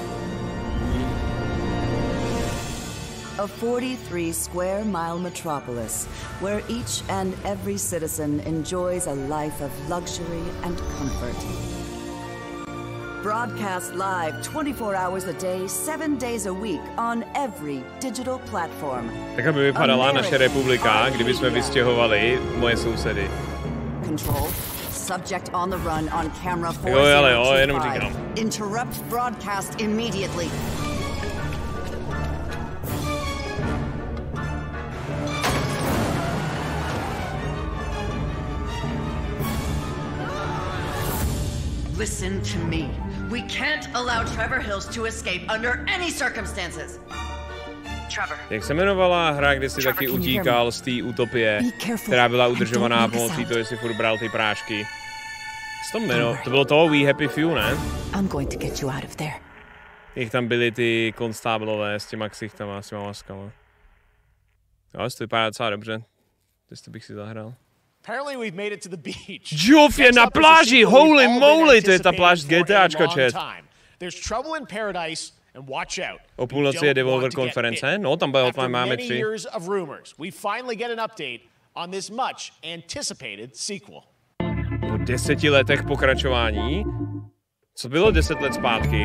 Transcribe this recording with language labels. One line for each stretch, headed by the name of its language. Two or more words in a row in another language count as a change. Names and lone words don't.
English: A 43-square-mile metropolis where each and every citizen enjoys a life of luxury and comfort. Broadcast live 24 hours a day, 7 days a week on every digital platform.
Czech: Tak aby vypadala naše republika, kdyby jsme vystěhovali moje sousedy.
English: Control. Subject on the run on camera 4025. Interrupt broadcast immediately. Listen to me. We can't allow Trevor Hills to escape under any circumstances. Trevor.
Czech: Jak se jmenovala hra, kde si taky utíkal z té utopie, která byla udržovaná pomocí toho, jestli furt bral ty prášky. To bylo toho We Happy Few, ne?
English: I'm going to get you out of there.
Czech: Jak tam byly ty konstáblové s těma ksichtama, s těma maskama. Jo, to vypadá docela dobře. To bych si zahrál.
English: Apparently we've made it to the beach.
Czech: Geoff je na pláži,
English: holy moly,
Czech: to je ta pláž z GTAčka, chat.
English: There's trouble in paradise and watch out.
Czech: O půlnoci je Devolver konference, no tam máme 3.
English: We finally get an update on this much anticipated sequel.
Czech: Po 10 letech pokračování. Co bylo 10 let zpátky?